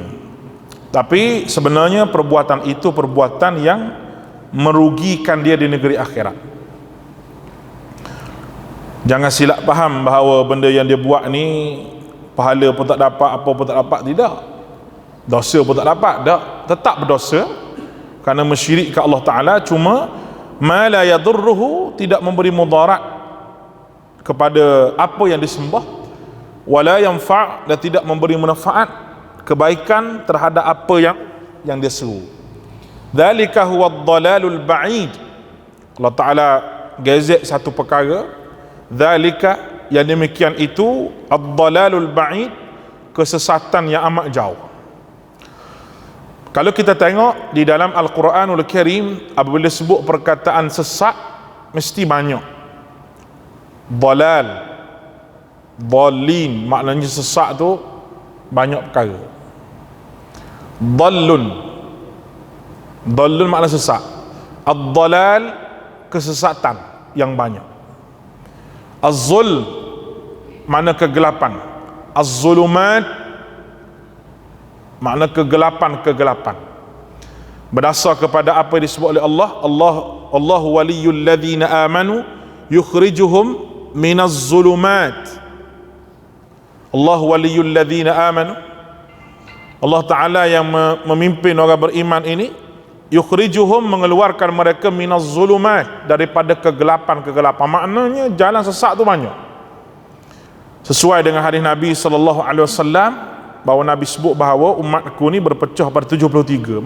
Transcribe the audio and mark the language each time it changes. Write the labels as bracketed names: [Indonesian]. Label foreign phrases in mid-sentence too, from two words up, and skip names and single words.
[Malay] Tapi sebenarnya perbuatan itu perbuatan yang merugikan dia di negeri akhirat. Jangan silap faham bahawa benda yang dia buat ni pahala pun tak dapat, apa pun tak dapat. Tidak, dosa pun tak dapat, tak, tetap berdosa kerana mensyirik ke Allah Ta'ala. [Arabic] Cuma ما لا يضره, [Malay] tidak memberi mudarat kepada apa yang disembah, [Arabic] ولا ينفع', [Malay] dan tidak memberi manfaat kebaikan terhadap apa yang dia seru. [Arabic] ذلك هو الضلال البعيد. [Malay] Allah Ta'ala gazet satu perkara, dzalika, yang demikian itu, [Arabic] الضلال البعيد, [Malay] kesesatan yang amat jauh. Kalau kita tengok di dalam Al-Quranul Karim, apabila sebut perkataan sesat, mesti banyak. [Arabic] ضلال ضالين, [Malay] maknanya sesat tu banyak perkara. [Arabic] ضال ضال [Malay] makna sesat. Ad-dalal, kesesatan yang banyak. Az-zul, makna kegelapan. Az-zulumat, makna kegelapan-kegelapan. Berdasar kepada apa yang disebut oleh Allah, [Arabic] الله ولي الذين آمنوا يخرجهم من الظلمات. الله ولي الذين آمنوا, [Malay] Allah Ta'ala yang memimpin orang beriman ini, yukhrijuhum, mengeluarkan mereka [Arabic] من الظلمات, [Malay] daripada kegelapan-kegelapan. Maknanya jalan sesat tu banyak. Sesuai dengan hadis Nabi [Arabic] صلى الله عليه وسلم, [Malay] bahawa Nabi sebut bahawa umatku ni berpecah pada 73.